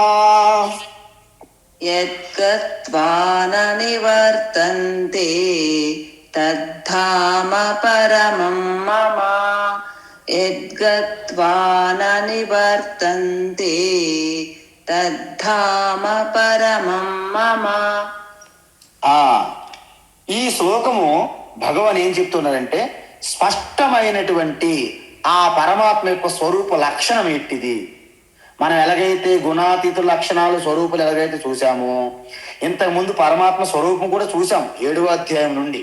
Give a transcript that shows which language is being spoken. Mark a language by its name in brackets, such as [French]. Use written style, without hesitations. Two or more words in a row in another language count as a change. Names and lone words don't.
[Sanskrit] यद्गत्वा न निवर्तन्ते तद्धाम परमं मम यद्गत्वा न निवर्तन्ते तद्धाम परमं मम [Telugu] ఈ శ్లోకము భగవాన్ ఏం చెప్తున్నారంటే, స్పష్టమైనటువంటి ఆ పరమాత్మ యొక్క స్వరూప లక్షణం ఏంటిది, మనం ఎలాగైతే గుణాతీతుల లక్షణాలు స్వరూపులు ఎలాగైతే చూసామో, ఇంతకుముందు పరమాత్మ స్వరూపం కూడా చూసాం 7వ అధ్యాయం నుండి.